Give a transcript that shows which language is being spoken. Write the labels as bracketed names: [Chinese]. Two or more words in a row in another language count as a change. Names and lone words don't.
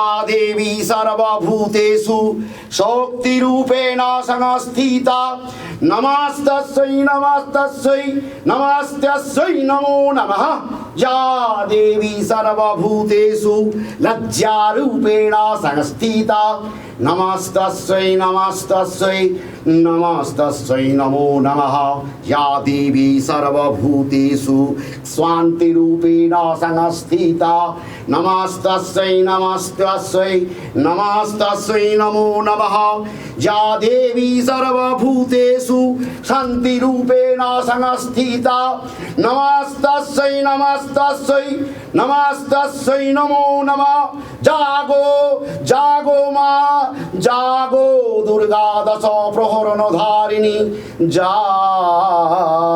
[Sanskrit] देवी सर्वभूतेषु शक्तिरूपेण संस्थिता নমস্তস্যৈ নমস্তস্যৈ নমস্তস্যৈ নমো নমঃ যা দেবী সর্বভূতেষু লজ্জারূপেণ সংস্থিতা নমস্তস্যৈ নমস্তস্যৈ নমস্তস্যৈ নমো নমঃ যা দেবী সর্বভূতেষু শান্তিরূপেণ সংস্থিতা নমস্তস্যৈ নমস্তস্যৈ নমস্তস্যৈ নমো নমঃ যা দেবী সর্বভূতেষু শান্তিরূপেণ সংস্থিতা নমস্তস্যৈ নমস্তস্যৈ নমস্তস্যৈ নমো নমঃ [Bangla] জাগো জাগো মা জাগো দুর্গা দশ প্রহরণ ধারিণী জাগো